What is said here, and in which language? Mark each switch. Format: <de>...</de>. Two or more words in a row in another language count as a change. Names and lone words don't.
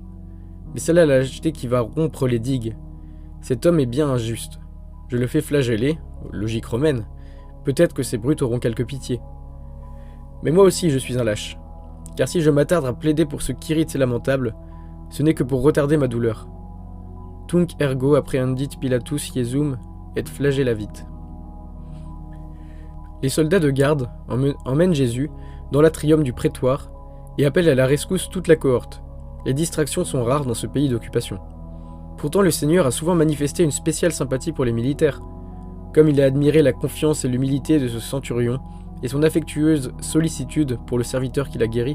<fr>Mais c'est là la lâcheté qui va rompre les digues. Cet homme est bien injuste. Je le fais flageller, logique romaine. Peut-être que ces brutes auront quelque pitié. Mais moi aussi je suis un lâche. Car si je m'attarde à plaider pour ce qu'irrite ces lamentables, ce n'est que pour retarder ma douleur.</fr> <la>Tunc ergo apprehendit Pilatus Iesum et flagellavit.</la> <fr>Les soldats de garde emmènent Jésus dans l'atrium du prétoire et appellent à la rescousse toute la cohorte. Les distractions sont rares dans ce pays d'occupation. Pourtant, le Seigneur a souvent manifesté une spéciale sympathie pour les militaires, comme il a admiré la confiance et l'humilité de ce centurion et son affectueuse sollicitude pour le serviteur qu'il a guéri.</fr>